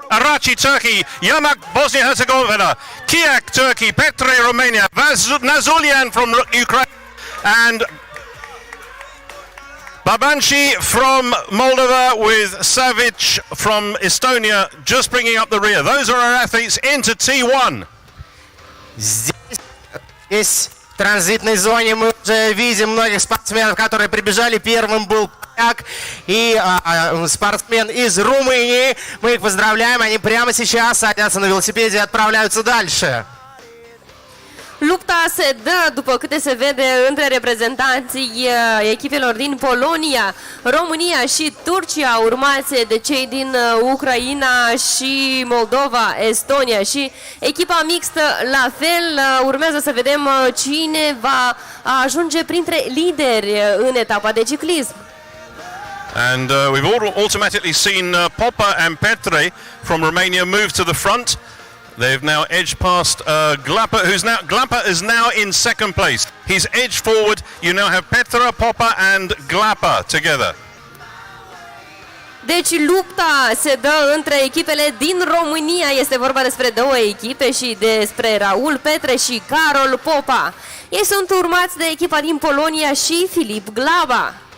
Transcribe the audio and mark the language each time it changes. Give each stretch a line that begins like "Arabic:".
English: Arachi, Turkey. Yamak, Bosnia-Herzegovina. Kiak, Turkey. Petre, Romania. Nazulian from Ukraine. And Babanshi from Moldova with Savic from Estonia just bringing up the rear. Those are our athletes into T1.
Russian: Здесь в транзитной зоне мы уже видим многих спортсменов, которые прибежали. Первым был и спортсмен из Румынии. Мы их поздравляем, они прямо сейчас садятся на велосипеде и отправляются дальше.
Romanian: Lupta se dă, după câte se vede, între reprezentanții echipelor din Polonia, România și Turcia, urmați de cei din Ucraina și Moldova, Estonia și echipa mixtă la fel. Urmează să vedem cine va ajunge printre lideri în etapa de ciclism.
English: And we've automatically seen Popa and Petre from Romania move to the front. They've now edged past Glapa, Glapa is now in second place. He's edged forward. You now have Petra, Popa and Glapa together.
Romanian: Deci lupta se dă între echipele din România. Este vorba despre două echipe și despre Raul Petre și Karol Popa. Ei sunt urmați de echipa din Polonia și Filip Glaba.